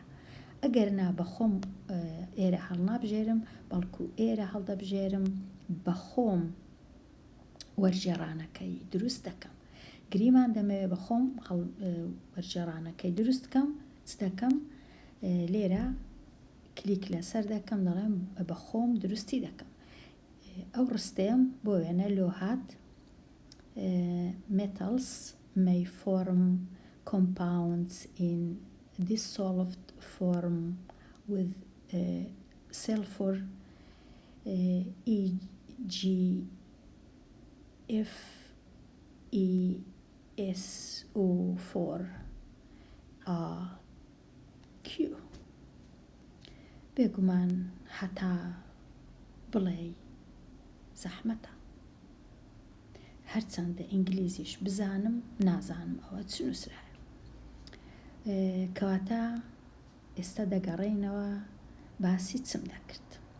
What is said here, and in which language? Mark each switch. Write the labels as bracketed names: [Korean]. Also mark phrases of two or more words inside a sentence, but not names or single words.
[Central Kurdish] ئەگەر نا بەخۆم ئێرە هەڵنابژێرم بەڵکو ئێرە هەڵدەبژێرم بەخۆم وەرگێڕانەکەی دروست دەکەم. گریمان دەمەوێت بەخۆم وەرگێڕانەکەی دروست بکەم. چ دەکەم؟ لێرە کلیک لەسەر دەکەم دەڵێم بەخۆم دروستی دەکەم. ئەو ڕستەیەم بۆ وێنە لۆ هات [English] metals may form compounds in dissolved form with sulfur e.g. FeSO4 Q. [Central Kurdish] بێگومان هەتا بڵێ زەحمەتە. هەرچەندە ئینگلیزیش بزانم نازانم ئەوە چ نووسرایە. کەواتە ئێستا دەگەڕێینەوە باسی چم دەکرد.